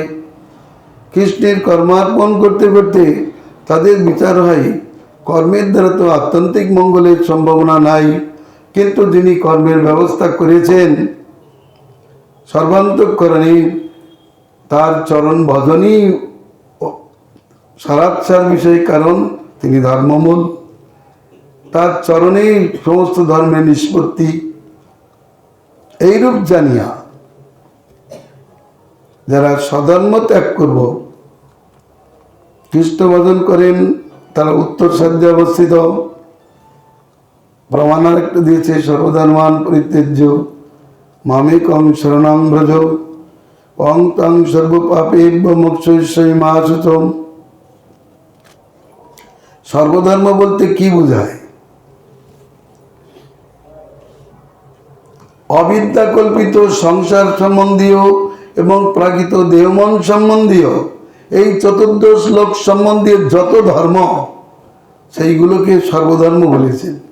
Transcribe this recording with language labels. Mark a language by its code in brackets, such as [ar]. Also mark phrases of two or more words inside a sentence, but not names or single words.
[bn] খ্রিস্টের কর্মার্পণ করতে করতে তাদের বিচার হয় কর্মের দ্বারা তো আত্যন্তিক মঙ্গলের সম্ভাবনা নাই, কিন্তু যিনি কর্মের ব্যবস্থা করেছেন সর্বান্তঃকরণে, তার চরণ ভজনই সারাৎসার বিষয়, কারণ তিনি ধর্মমূল, তার চরণেই সমস্ত ধর্মের নিষ্পত্তি। এইরূপ জানিয়া যারা স্বধর্ম ত্যাগ করব, কৃষ্ণ ভজন করেন, তারা উত্তর সাধ্যে অবস্থিত। প্রমাণ একটা দিয়েছে, [sa] সর্বধর্মান পরিত্যজ্য মামেকং শরণং ব্রজ অং তং সর্বপাপেভ্যো মোক্ষয়িষ্যামি মা শুচম। [bn] সর্বধর্ম বলতে কি বোঝায়? অবিদ্যা কল্পিত সংসার সম্বন্ধীয় এবং প্রাকৃত দেহমন সম্বন্ধীয় এই চতুর্দশ লোক সম্বন্ধীয় যত ধর্ম, সেইগুলোকে সর্বধর্ম বলেছেন।